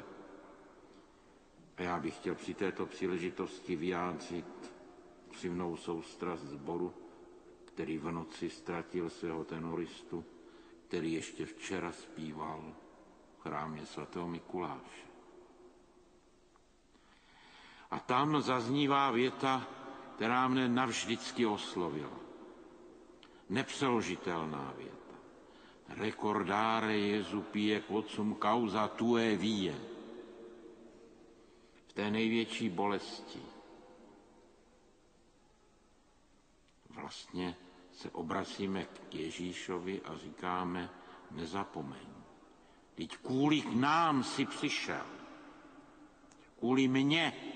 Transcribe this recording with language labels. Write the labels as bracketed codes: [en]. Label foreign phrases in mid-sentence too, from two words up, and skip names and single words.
[cs] A já bych chtěl při této příležitosti vyjádřit upřímnou soustrast sboru, který v noci ztratil svého tenoristu, který ještě včera zpíval v chrámě svatého Mikuláše. A tam zaznívá věta, která mne navždycky oslovila. Nepřeložitelná věta. [la] Recordare Jesu pie quotsum causa tue vie. [cs] V té největší bolesti vlastně se obracíme k Ježíšovi a říkáme, nezapomeň. Vždyť kvůli nám si přišel. Kvůli mně.